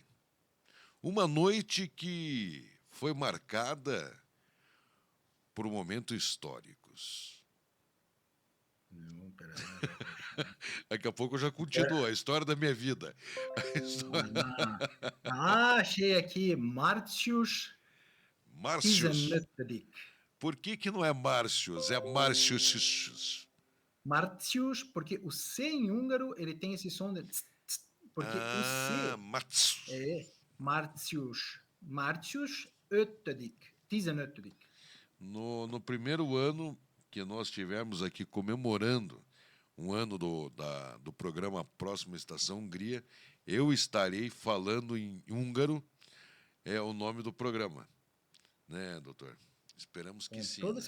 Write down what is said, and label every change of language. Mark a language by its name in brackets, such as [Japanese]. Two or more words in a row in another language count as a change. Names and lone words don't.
[Portuguese] Uma noite que foi marcada por momentos históricos. Não, peraí. Daqui a pouco eu já continuo a história da minha vida. Achei aqui. Márcios Márcios. Tizenöttedik. Por que não é Márcios? É Márcios. Márcios, porque o C em húngaro ele tem esse som de tss, tss, porque o C Márcios. é Márcios. [Hungarian] Márcios öttedik. [Portuguese] Tizenöttedik. No primeiro ano que nós tivemos aqui comemorando um ano do programa Próxima Estação Hungria, eu estarei falando em húngaro, é o nome do programa, né, doutor? Esperamos que sim, né?